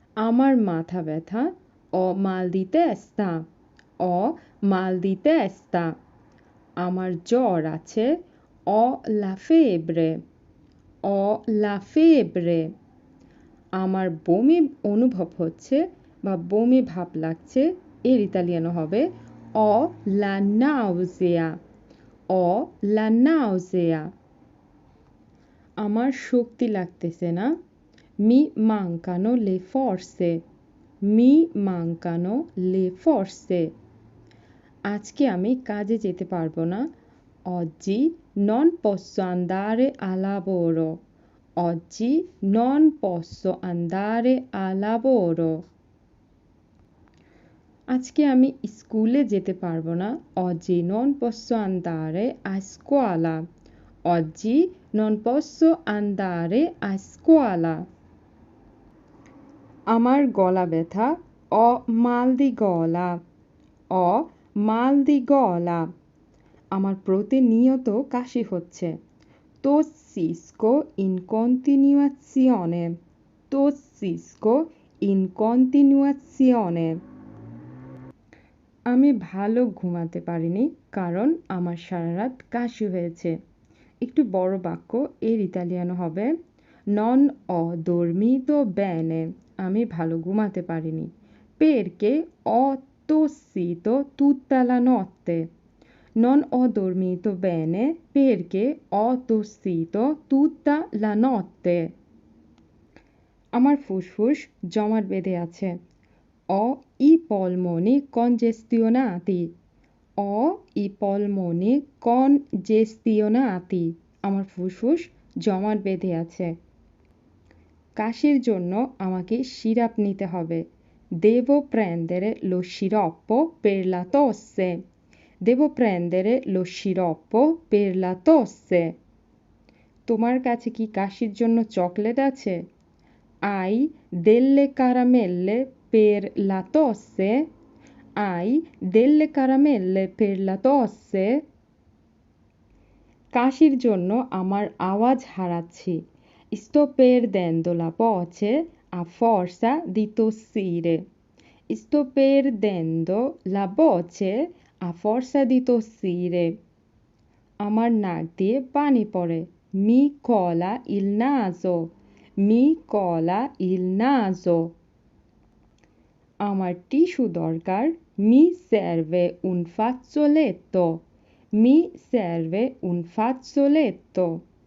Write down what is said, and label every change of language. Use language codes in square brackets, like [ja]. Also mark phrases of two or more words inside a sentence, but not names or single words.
[bn] আমার মাথা ব্যথা, [it] ho mal di testa, ho mal di testa। [bn] আমার জ্বর আছে, [it] ho la febbre, ho la febbre। [bn] আমার বমি অনুভব হচ্ছে বা বমি ভাব লাগছে, এর ইতালিয়ানো হবে [it] ho la nausea, ho la nausea। [bn] আমার শক্তি লাগতেছে না, [it] mi mancano le forze, mi mancano le forze। [bn] আজকে আমি কাজে যেতে পারবো না, [it] oggi non posso andare a lavoro, oggi non posso andare a lavoro। [bn] আজকে আমি স্কুলে যেতে পারবো না, [it] oggi non posso andare a scuola, oggi non posso andare a scuola। [bn] আমার গলা ব্যথা, [it] ho mal di gola, ho mal di gola। [bn] আমার প্রতিনিয়ত কাশি হচ্ছে, [it] tossisco in continuazione, tossisco in continuazione। [bn] আমি ভালো ঘুমাতে পারিনি কারণ আমার সারা রাত কাশি হয়েছে। একটু বড় বাক্য, এর ইতালিয়ানো হবে [it] non ho dormito bene, [bn] আমি ভালো ঘুমাতে পারিনি, [it] perché ho tossito tutta la notte, non ho dormito bene perché ho tossito tutta la notte। [bn] আমার ফুসফুস জমাট বেঁধে আছে, [it] ho i polmoni congestionati, ho i polmoni congestionati। [bn] আমার ফুসফুস জমাট বেঁধে আছে। কাশির জন্য আমাকে সিরাপ নিতে হবে, [it] devo prendere lo sciroppo per la tosse, devo prendere lo sciroppo per la tosse। [bn] তোমার কাছে কি কাশির জন্য চকলেট আছে? [it] Hai delle caramelle per la tosse? Hai delle caramelle per la tosse? [bn] কাশির জন্য আমার আওয়াজ হারাচ্ছি, [it] sto perdendo la voce a forza di tossire, sto perdendo la voce a forza di tossire। [bn] আমার নাক দিয়ে পানি পড়ে, [it] mi cola il naso, mi cola il naso। [bn] আমার টিস্যু দরকার, [it] mi serve un fazzoletto, mi serve un fazzoletto।